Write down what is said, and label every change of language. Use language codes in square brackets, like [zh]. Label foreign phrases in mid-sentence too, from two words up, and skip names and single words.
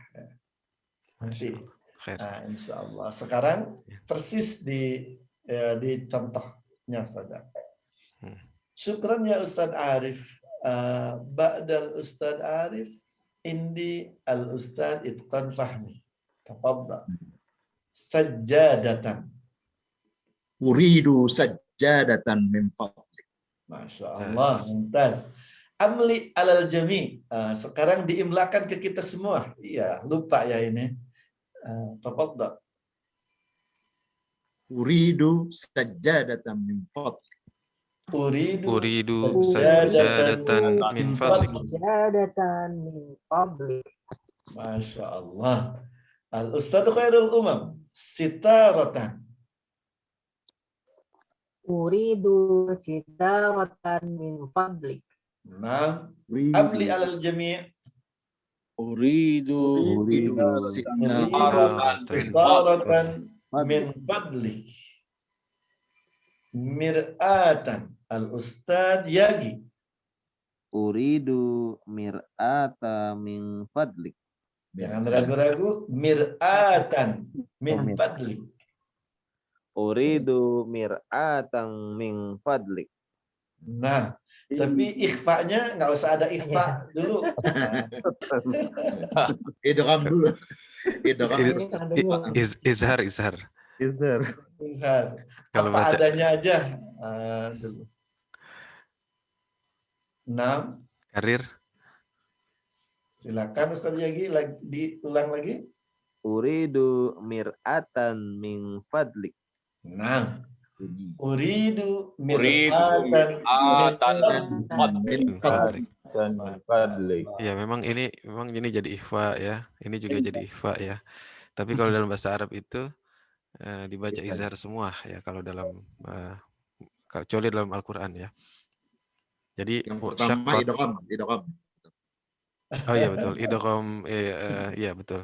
[id] Nanti. [ar] إن شاء الله. [id] Sekarang persis di contohnya saja. [ar] شكرا يا أستاذ عارف. بعد الأستاذ عارف عندي الأستاذ إتقان فهمي. تفضل. سجادةً. أريد سجادةً من فضلك. ما شاء الله، ممتاز. أملِ على الجميع. [id] Sekarang diimlakan ke kita semua. Iya, lupa ya ini. [ar] Tafadhal. أريد سجادةً من فضلك. أريد سجادةً من فضلك. سجادةً من فضلك. ما شاء الله. الأستاذ خير الأمم. Sitaratan. أريد ستارةً من فضلك. Nah, أملِ على الجميع'. Uridu ستارةً من فضلك. مرآةً. الأستاذ ياغي. أريد مرآةَ من فضلك. [id] Jangan ragu-ragu. [ar] مرآةً من فضلك. أريد مرآةً من فضلك. [id] Nah, tapi ikhfa'nya nggak usah ada ikhfa dulu. Idgham dulu. Izhar. Kalau apa adanya aja dulu. 6. Karir. Silakan Ustaz Yagi, diulang lagi. [ar] أريد مرآةً من فضلك. Nah, أريد مرآةً من فضلك. من فضلك. [id] Ya memang ini jadi ikhfa ya. Ini juga jadi ikhfa ya. Tapi kalau dalam bahasa Arab itu dibaca izhar semua ya kalau dalam kecuali dalam Al-Qur'an ya. Jadi Yang pertama idgham. Oh iya betul. Idgham iya betul.